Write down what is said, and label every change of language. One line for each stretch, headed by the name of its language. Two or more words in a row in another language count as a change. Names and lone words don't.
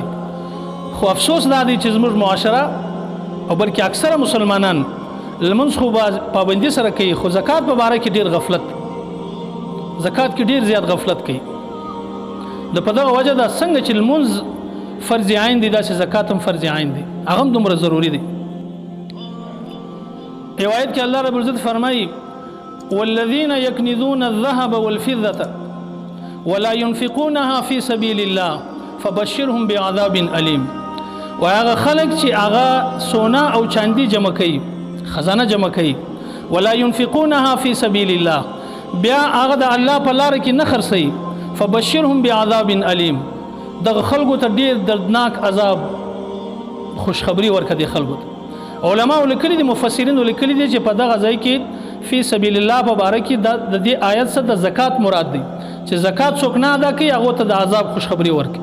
Pashto: خو افسوس دا دی چې زموږ معاشره او بلکې اکثره مسلمانان لمونځ خو پابندي سره کوي، خو زکات په باره کې ډیر غفلت، زکات کې ډیر زیات غفلت کوي. د په دغه وجه دا څنګه چې لمونځ فرض عین دی داسې زکات هم فرض عین دی، هغه هم دومره ضروری دی. یو آیت کې
Arabic: الله رب العزت
Pashto: فرمایي
Arabic: والذین یکنزون الذهب والفضة ولا ينفقونها في سبيل الله فبشرهم بعذاب الیم.
Pashto: و هغه خلک چې هغه سونا او چاندي جمع کوي، خزانه جمع کوي،
Arabic: ولا ينفقونها في سبيل الله،
Pashto: بیا هغه د الله په لار کې نه خرڅي،
Arabic: فبشرهم بعذاب الیم،
Pashto: دغه خلکو ته ډیر دردناک عذاب خوشخبری ورکړي خلکو ته. علماء لیکلي دي، مفسرین لیکلي دي چې په دغه ځای کې
Arabic: فی سبیل الله
Pashto: په باره کې د دې آیت څخه د زکات مراد دی، چې زکات څوک نه ادا کوي هغه ته د عذاب خوشخبری ورکړي.